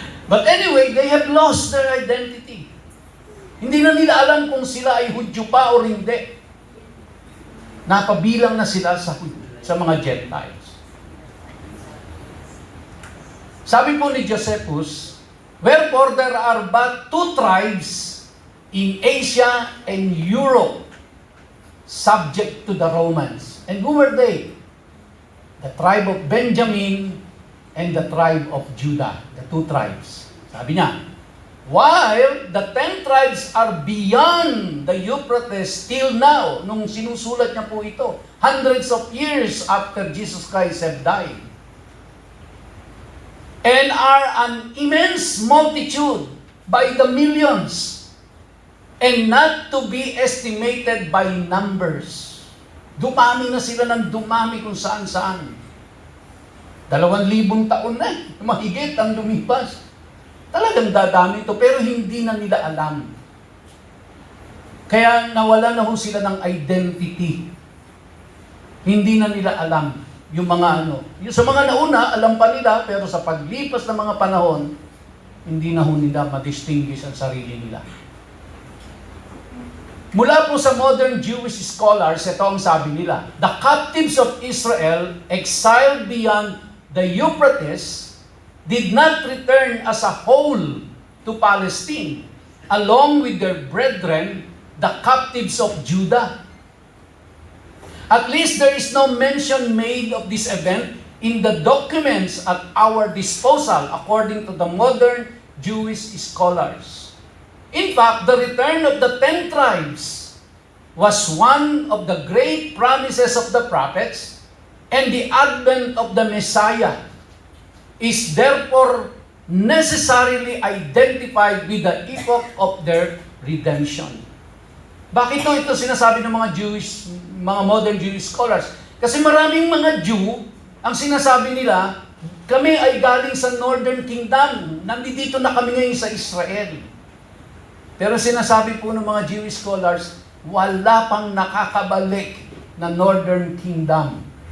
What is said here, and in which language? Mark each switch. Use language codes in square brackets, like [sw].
[en] But anyway, they have lost their identity. [tl] Hindi na nila alam kung sila ay Hudyo pa o hindi. Napabilang na sila sa mga Gentiles. Sabi po ni Josephus, [en] wherefore there are but two tribes in Asia and Europe subject to the Romans. And who were they? The tribe of Benjamin and the tribe of Judah. The two tribes. [tl] Sabi niya, [en] while the 10 tribes are beyond the Euphrates till now, [tl] nung sinusulat niya po ito, [en] hundreds of years after Jesus Christ have died, and are an immense multitude by the millions, and not to be estimated by numbers. [tl] Dumami na sila ng dumami kung saan-saan. 2,000 taon na, mahigit ang lumipas. Talagang dadami ito, pero hindi na nila alam. Kaya nawala na ho sila ng identity. Hindi na nila alam yung mga Yung sa mga nauna, alam pa nila, pero sa paglipas ng mga panahon, hindi na ho nila ma-distinguish ang sarili nila. Mula po sa modern Jewish scholars, ito ang sabi nila, [en] the captives of Israel, exiled beyond the Euphrates, did not return as a whole to Palestine, along with their brethren, the captives of Judah. At least there is no mention made of this event in the documents at our disposal, according to the modern Jewish scholars. In fact, the return of the 10 tribes was one of the great promises of the prophets, and the advent of the Messiah is therefore necessarily identified with the epoch of their redemption. [tl] Bakit ito sinasabi ng mga [en] modern Jewish scholars? [tl] Kasi maraming mga Jew, ang sinasabi nila, kami ay galing sa Northern Kingdom, nandito na kami ngayon sa Israel. Pero sinasabi po ng mga Jewish scholars, wala pang nakakabalik na Northern Kingdom.